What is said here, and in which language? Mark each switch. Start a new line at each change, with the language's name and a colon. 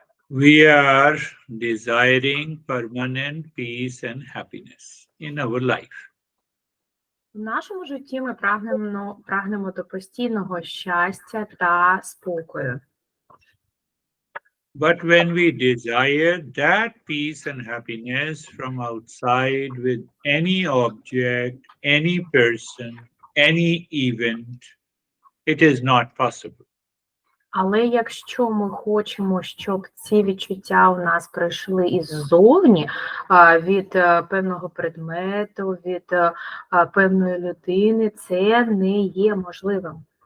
English: We are desiring permanent peace and happiness in our life.
Ukrainian: В нашому житті ми прагнемо до постійного щастя та спокою.
English: But when we desire that peace and happiness from outside with any object, any person, any event, it is not possible.
Ukrainian: Але якщо ми хочемо, щоб ці відчуття у нас прийшли іззовні, від певного предмету, від певної людини, це не є можливим.